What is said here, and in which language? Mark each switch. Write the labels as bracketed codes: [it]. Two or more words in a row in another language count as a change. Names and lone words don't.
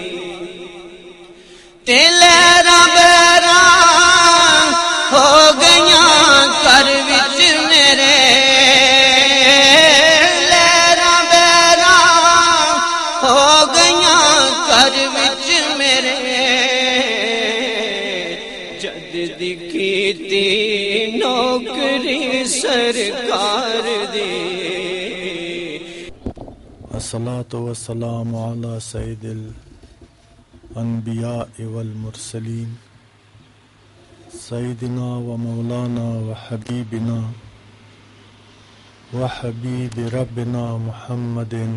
[pa] تیلے بیرا ہو گیاں کر وچ میرے لیرا بیرا ہو گیاں کر وچ میرے جد دی کیتی نوکری سرکار دی [ar] الصلاة والسلام على سيد الأنبياء والمرسلين سيدنا ومولانا وحبيبنا وحبيب ربنا محمد